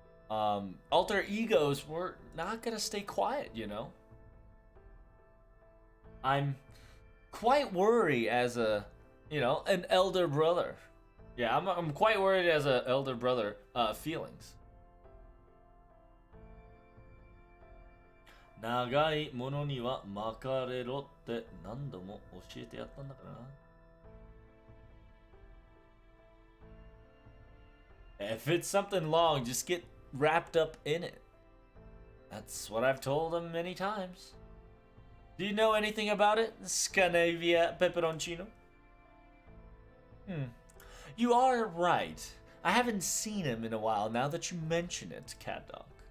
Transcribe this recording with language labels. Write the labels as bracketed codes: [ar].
[en] Alter egos were not gonna stay quiet, you know? I'm quite worried as a, an elder brother. Yeah, I'm quite worried as a elder brother, feelings. [ja] 長いものには巻かれろって何度も教えてやったんだからな。 [en] If it's something long, just get wrapped up in it. That's what I've told him many times. Do you know anything about it, Scandinavia Peperoncino? You are right. I haven't seen him in a while now that you mention it, Cat Dog.